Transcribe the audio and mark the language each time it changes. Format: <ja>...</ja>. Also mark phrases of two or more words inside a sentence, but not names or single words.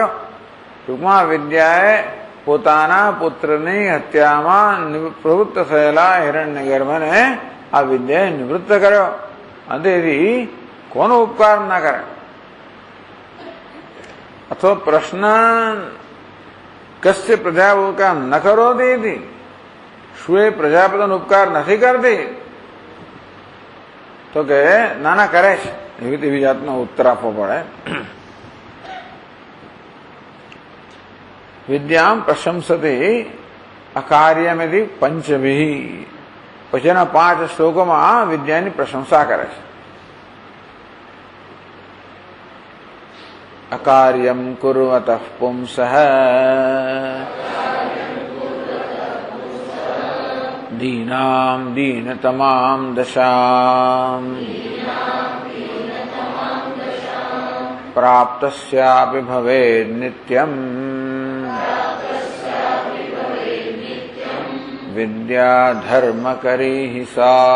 <gu>ટૂંકમાં વિદ્યાએ પોતાના પુત્રની હત્યામાં પ્રવૃત્ત થયેલા હિરણ્યગર્ભને આ વિદ્યાએ નિવૃત્ત કર્યો। તેથી કોનો ઉપકાર ન કરે? અથવા પ્રશ્ન</gu> <sa>कस्य प्रजा उपकार न करोति इति,</sa> <gu>શું એ પ્રજાપતિનો ઉપકાર નથી કરતી? તો કે ના કરે છે, એવી જાતનો ઉત્તર આપવો પડે।</gu> <sa>વિદ્યામ પ્રશંસતે અકાર્યમિતિ પંચભિઃ।</sa> <gu>પછીના 5 શ્લોકોમાં વિદ્યાની પ્રશંસા કરે છે।</gu> <sa>अकार्यं कुर्वतः पुंसः दीनां दीनतमां दशां प्राप्तस्यापि भवेत् नित्यम् विद्या धर्मकरी हि सा।</sa>